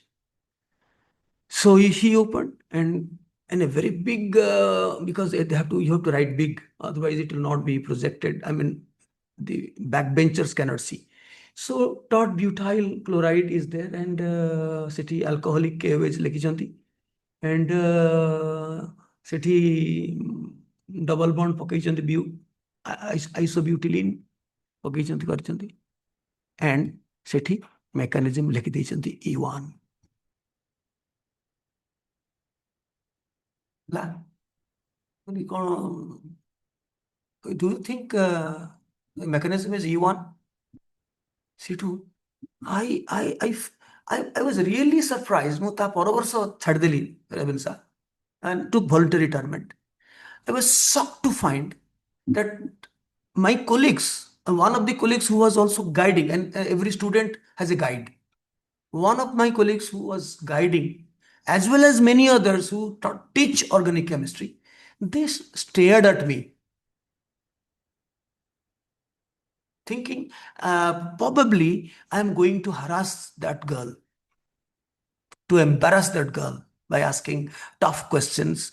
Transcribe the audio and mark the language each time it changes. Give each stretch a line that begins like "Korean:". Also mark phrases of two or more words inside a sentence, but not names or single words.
English: So he opened and a very big, because you have to write big, otherwise it will not be projected. I mean, the backbenchers cannot see. So tert butyl chloride is there and ସେଠି alcoholic KOH ଲେଖିଛନ୍ତି and ସେଠି double bond ପକେଇଛନ୍ତି isobutylene
Odia: ପକେଇଛନ୍ତି କରିଛନ୍ତି
English: and ସେଠି mechanism ଲେଖିଦେଇଛନ୍ତି E1. Do you think the mechanism is E1? C2? I was really surprised.
Odia: ମୁଁ ତା ପର ବର୍ଷ ଛାଡ଼ିଦେଲି ରେଭେନ୍ସା
English: and took voluntary retirement. I was shocked to find that my colleagues, one of the colleagues who was also guiding, and every student has a guide. One of my colleagues who was guiding, as well as many others who teach organic chemistry, they stared at me thinking probably I am going to harass that girl, to embarrass that girl by asking tough questions.